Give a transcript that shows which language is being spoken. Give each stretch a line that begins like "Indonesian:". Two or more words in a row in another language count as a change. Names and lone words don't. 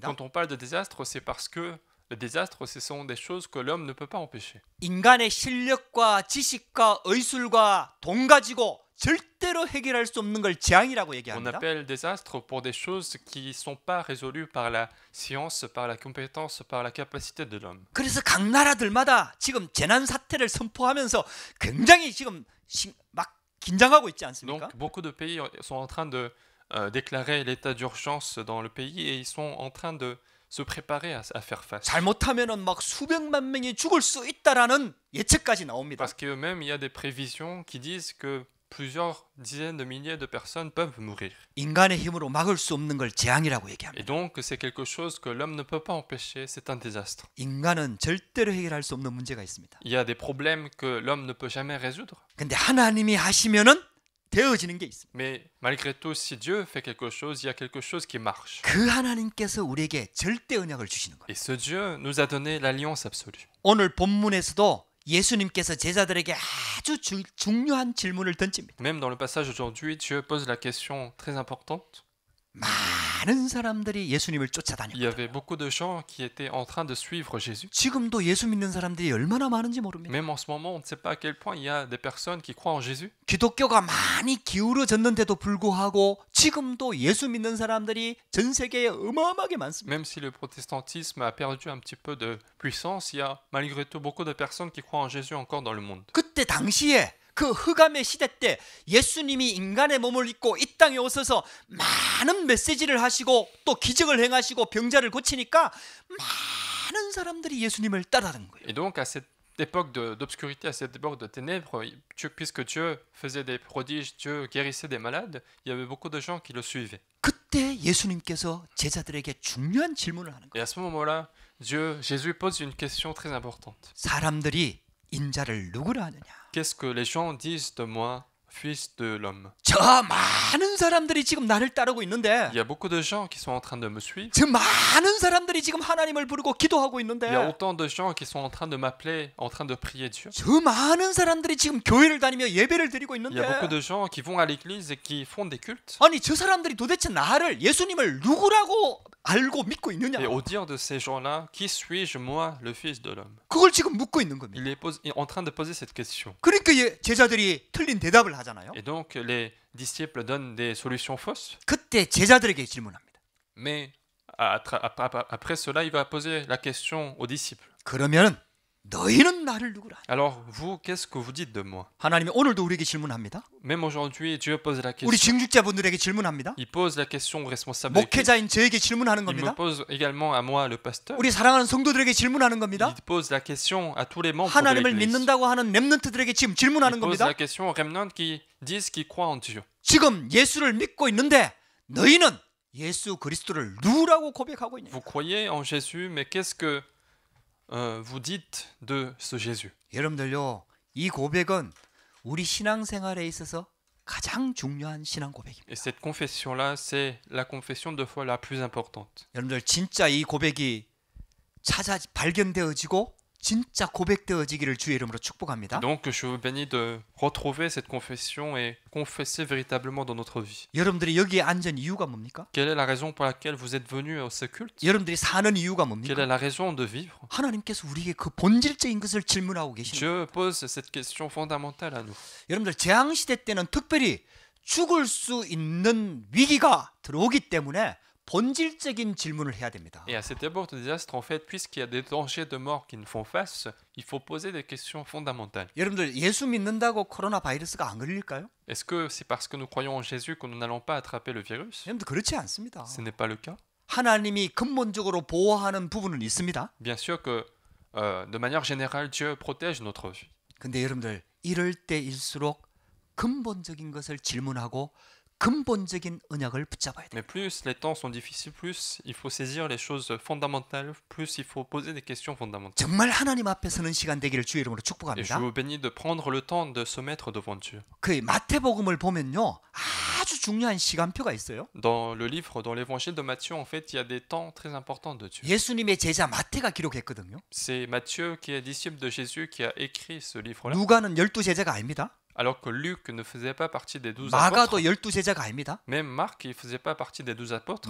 French: Quand on parle de désastre, c'est parce que le désastre, ce sont des choses que l'homme ne peut pas empêcher.
Korean: 인간의 실력과 지식과 의술과 돈 가지고 절대로 해결할 수 없는 걸 재앙이라고
French: On
Korean: 얘기합니다.
French: appelle désastre pour des choses qui ne sont pas résolues par la science, par la compétence, par la capacité de l'homme.
Korean: 그래서 각 나라들마다 지금 재난 사태를 선포하면서 굉장히 지금 막 긴장하고 있지 않습니까?
French: Donc, beaucoup de pays sont en train de déclarer l'état d'urgence dans le pays et ils sont en train de se préparer à faire face.
Korean: 잘못하면은 막 수백만 명이 죽을 수 있다라는 예측까지 나옵니다.
French: Parce qu'eux-mêmes, il y a des prévisions qui disent que plusieurs dizaines de milliers de personnes peuvent mourir.
Korean: 인간의 힘으로 막을 수 없는 걸 재앙이라고 얘기합니다.
French: Et donc, c'est quelque chose que l'homme ne peut pas empêcher, c'est un désastre.
Korean: 인간은 절대로 해결할 수 없는 문제가 있습니다.
French: Il y a des problèmes que l'homme ne peut jamais résoudre.
Korean: 근데 하나님이 하시면은 되어지는 게 있습니다.
French: Mais malgré tout, si Dieu fait quelque chose, il y a quelque chose qui marche.
Korean: 그 하나님께서 우리에게 절대 언약을 주시는 거예요.
French: Et ce Dieu nous a donné l'alliance absolue.
Korean: 오늘 본문에서도 예수님께서 제자들에게 아주 중요한 질문을 던집니다.
French: Même dans le passage aujourd'hui, Dieu pose la question très importante.
Korean: 많은 사람들이 예수님을
French: Il y
Korean: 쫓아다닙니다.
French: avait beaucoup de gens qui étaient en train de suivre Jésus.
Korean: 지금도 예수 믿는 사람들이 얼마나 많은지 모릅니다.
French: Même en ce moment, on ne sait pas à quel point il y a des personnes qui croient en Jésus.
Korean: 기독교가 많이 기울어졌는데도 불구하고 지금도 예수 믿는 사람들이 전 세계에 어마어마하게 많습니다.
French: Même si le protestantisme a perdu un petit peu de puissance, il y a malgré tout beaucoup de personnes qui croient en Jésus encore dans le monde.
Korean: 그때 당시에 그 흑암의 시대 때 예수님이 인간의 몸을 입고 이 땅에 오셔서 많은 메시지를 하시고 또 기적을 행하시고 병자를 고치니까 많은 사람들이 예수님을 따르는 거예요.
French: Et donc à cette époque d'obscurité, à cette époque de ténèbres, puisque Dieu faisait des prodiges, Dieu guérissait des malades, il y avait beaucoup de gens qui le suivaient.
Korean: 그때 예수님께서 제자들에게 중요한 질문을 하는
French: Et
Korean: 거예요.
French: à ce moment-là, Jésus pose une question très importante.
Korean: 사람들이 인자를 누구라 하느냐?
French: Qu'est-ce que les gens disent de moi, fils de l'homme?
Korean: 저 많은 사람들이 지금 나를 따르고 있는데
French: Il y a beaucoup de gens qui sont en train de me suivre.
Korean: 저 많은 사람들이 지금 하나님을 부르고 기도하고 있는데
French: Il y a autant de gens qui sont en train de m'appeler, en train de prier Dieu.
Korean: 저 많은 사람들이 지금 교회를 다니며 예배를 드리고
French: Il y
Korean: 있는데
French: a beaucoup de gens qui vont à l'église et qui font des cultes.
Korean: 아니 저 사람들이 도대체 나를 예수님을 누구라고 알고 믿고 있느냐?
French: Et au dire de ces gens-là, qui suis-je, moi, le fils de l'homme?
Korean: 그걸 지금 묻고 있는 겁니다.
French: Il est en train de poser cette question.
Korean: 그러니까 제자들이 틀린 대답을 하잖아요.
French: Et donc les disciples donnent des solutions fausses.
Korean: 그때 제자들에게 질문합니다.
French: Mais après cela, il va poser la question aux disciples.
Korean: 그러면 너희는 나를 누구라?
French: Alors vous, qu'est-ce que vous dites de moi?
Korean: 하나님이 오늘도 우리에게 질문합니다.
French: Même aujourd'hui, Dieu pose la
Korean: 우리
French: question.
Korean: 중직자분들에게 질문합니다.
French: Il pose la question aux responsables d'église.
Korean: 목회자인 저에게 질문하는
French: Il me
Korean: 겁니다.
French: pose également à moi, le pasteur.
Korean: 우리 사랑하는 성도들에게 질문하는 겁니다.
French: Il pose la question à tous les membres de
Korean: 하나님을
French: l'église.
Korean: 믿는다고 하는 렘넌트들에게 지금
French: Il
Korean: 질문하는
French: pose
Korean: 겁니다.
French: la question aux remnants qui disent qu'ils croient en Dieu.
Korean: 지금 예수를 믿고 있는데 너희는 예수 그리스도를 누구라고 고백하고 있냐?
French: Vous croyez en Jésus, mais qu'est-ce que vous dites de ce Jésus?
Korean: 여러분들요, 이 고백은 우리 신앙생활에 있어서 가장 중요한 신앙 고백입니다.
French: Et cette confession-là, c'est la confession de foi la plus importante.
Korean: 여러분들 진짜 이 고백이 발견되어지고 진짜 고백되어지기를 주의 이름으로 축복합니다.
French: Donc je vous bénis de retrouver cette confession et confesser véritablement dans notre vie.
Korean: 여러분들이 여기에 앉은 이유가 뭡니까?
French: Quelle est la raison pour laquelle vous êtes venus à ce culte?
Korean: 여러분들이 사는 이유가
French: Quelle
Korean: 뭡니까?
French: est la raison de vivre?
Korean: 하나님께서 우리에게 그 본질적인 것을 질문하고 계십니다.
French: Dieu pose cette question fondamentale à nous.
Korean: 여러분들 재앙 시대 때는 특별히 죽을 수 있는 위기가 들어오기 때문에 본질적인 질문을 해야 됩니다.
French: Et à cette époque de désastre, en fait, puisqu'il y a des dangers de mort qui nous font face, il faut poser des questions fondamentales.
Korean: 여러분들 예수 믿는다고 코로나 바이러스가 안 걸릴까요?
French: Est-ce que c'est parce que nous croyons en Jésus que nous n'allons pas attraper le virus?
Korean: 여러분들 그렇지 않습니다.
French: Ce n'est pas le cas.
Korean: 하나님이 근본적으로 보호하는 부분은 있습니다.
French: Bien sûr que, de manière générale, Dieu protège notre vie.
Korean: 근데 여러분들 이럴 때일수록 근본적인 것을 질문하고 근본적인 언약을 붙잡아야 돼요.
French: Mais plus les temps sont difficiles, plus il faut saisir les choses fondamentales, plus il faut poser des questions fondamentales.
Korean: 정말 하나님 앞에 서는 시간 되기를 주의 이름으로
French: Et je
Korean: 축복합니다.
French: vous bénis de prendre le temps de se mettre devant Dieu.
Korean: 그 마태복음을 보면요, 아주 중요한 시간표가 있어요.
French: Dans le livre, dans l'évangile de Matthieu, en fait, il y a des temps très importants de Dieu.
Korean: 예수님의 제자 마태가 기록했거든요.
French: C'est Matthieu qui est disciple de Jésus qui a écrit ce livre-là,
Korean: 누가는 12제자가 아닙니다.
French: alors que Luc ne faisait pas partie des 12
Korean: 마가도
French: apôtres.
Korean: 12제자가 아닙니다.
French: Même Marc, il ne faisait pas partie des 12 apôtres.